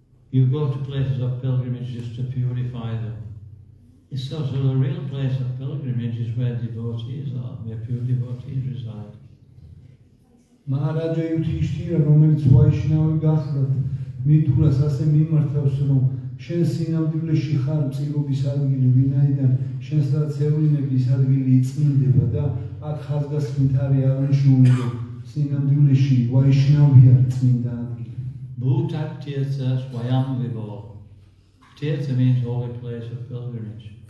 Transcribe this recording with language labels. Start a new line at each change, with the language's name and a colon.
English: You go to places of pilgrimage just to purify them. It's so the real place of pilgrimage is where devotees are, where pure devotees reside.
Georgian: Maharaja Yudhishthira, რომელიც ვაიშნავი გახლდათ, მითურას ასე მიმართავს, რომ შენ სინამდვილეში ხარ მწირობის ადგილი, ვინაიდან შენსაც ევლინების ადგილი იწმინდება და აქ ხაზგასმით არის აღნიშნული, რომ სინამდვილეში ვაიშნავია წმინდა ადგილი.
Sanskrit: Bhutak Tirtha Swayam Vibho.
English: Tirtha means holy place of pilgrimage.